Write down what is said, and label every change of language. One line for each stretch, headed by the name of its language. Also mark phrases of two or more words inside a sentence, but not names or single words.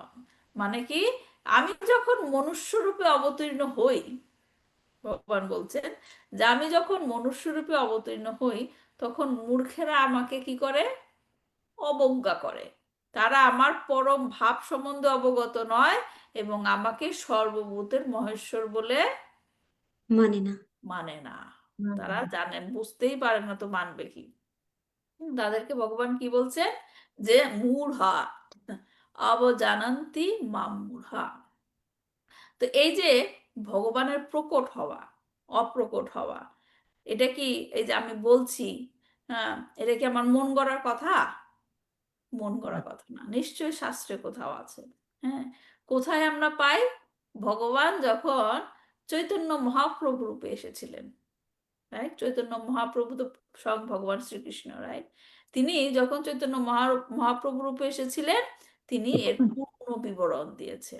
Bangla: মানে কি, আমি যখন মনুষ্য রূপে অবতীর্ণ হই, ভগবান বলছেন যে আমি যখন মনুষ্য রূপে অবতীর্ণ হই, তখন মূর্খেরা আমাকে কি করে, অবজ্ঞা করে। তারা আমার পরম ভাব সম্বন্ধে অবগত নয় এবং আমাকে সর্বভূতের মহেশ্বর বলে মানে না। মানে না। তারা জানেন, বুঝতেই পারে না, তো মানবে কি? তাদেরকে ভগবান কি বলছে, যে মূঢ়া,
Sanskrit: অবজানন্তি মাম মূঢ়া।
Bangla: তো এই যে ভগবানের প্রকট হওয়া অপ্রকট হওয়া, এটা কি, এই যে আমি বলছি, হ্যাঁ, এটা কি আমার মন গড়ার কথা? মন গড়া কথা না, নিশ্চয়ই শাস্ত্রে কোথাও আছে। হ্যাঁ, কোথায় আমরা পাই, ভগবান যখন চৈতন্য মহাপ্রভু রূপে এসেছিলেন, রাইট, চৈতন্য মহাপ্রভু তো স্বয়ং ভগবান শ্রীকৃষ্ণ, রাইট, তিনি যখন চৈতন্য মহাপ্রভু রূপে এসেছিলেন, তিনি এর পূর্ণ বিবরণ দিয়েছেন।